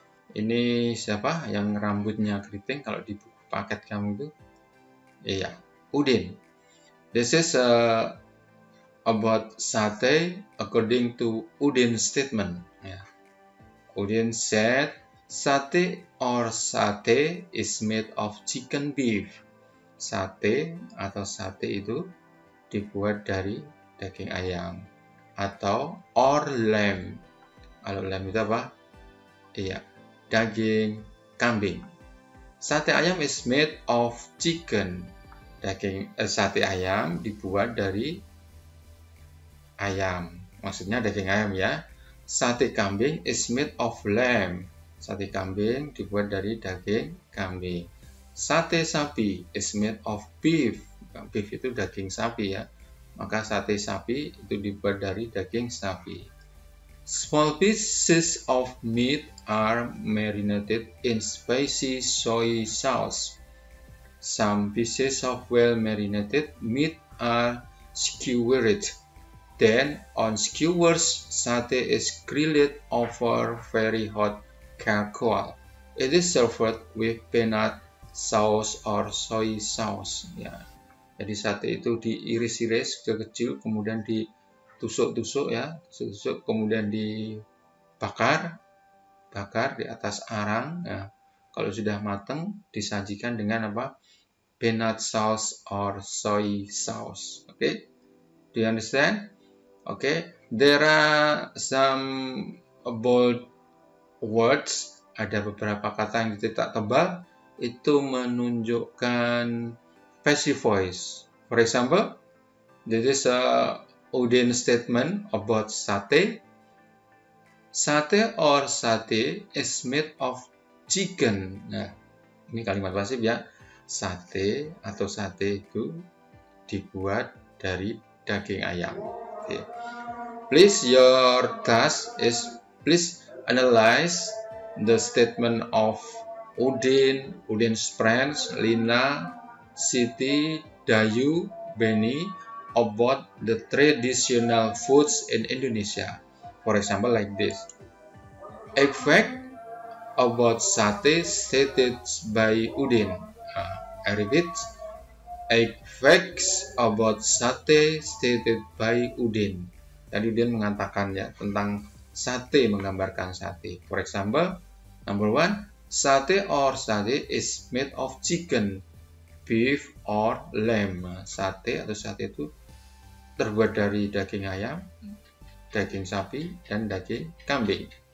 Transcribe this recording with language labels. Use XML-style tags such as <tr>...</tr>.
<id>Ini siapa yang rambutnya keriting kalau di buku paket kamu itu? Iya, Udin.</id> <en>This is about sate according to Udin's statement. Ya. Udin said, sate or sate is made of chicken beef.</en> <id>Sate atau sate itu dibuat dari daging ayam atau</id> <en>or lamb.</en> <id>Kalau lamb itu apa? Iya, daging kambing.</id> <en>Sate ayam is made of chicken.</en> <id>Sate ayam dibuat dari ayam. Maksudnya daging ayam ya.</id> <en>Sate kambing is made of lamb.</en> <id>Sate kambing dibuat dari daging kambing.</id> <en>Sate sapi is made of beef.</en> <id>Beef itu daging sapi ya, maka sate sapi itu dibuat dari daging sapi.</id> <en>Small pieces of meat are marinated in spicy soy sauce. Some pieces of well marinated meat are skewered. Then on skewers, sate is grilled over very hot charcoal. It is served with peanut sauce or soy sauce.</en> <id>Ya. Jadi sate itu diiris-iris kecil-kecil, kemudian ditusuk-tusuk ya, tusuk-tusuk, kemudian dibakar di atas arang. Ya. Kalau sudah matang, disajikan dengan apa?</id> <en>Peanut sauce or soy sauce. Okay? Do you understand? Okay. There are some bold words.</en> <id>Ada beberapa kata yang dititik tebal. Itu menunjukkan passive voice.</id> <en>For example, this is a Udin statement about sate. Sate or sate is made of chicken.</en> <id>Nah, ini kalimat pasif ya. Sate atau sate itu dibuat dari daging ayam.</id> <en>Okay. Please, your task is please analyze the statement of Udin, Udin's friends, Lina, Siti, Dayu, Beni about the traditional foods in Indonesia. For example, like this. A fact about sate stated by Udin. I repeat. 8 facts about sate stated by Udin.</en> <id>Tadi Udin mengatakan ya tentang sate, menggambarkan sate.</id> <en>For example, number 1, sate or sate is made of chicken, beef or lamb.</en> <id>Sate atau sate itu terbuat dari daging ayam, daging sapi, dan daging kambing.</id>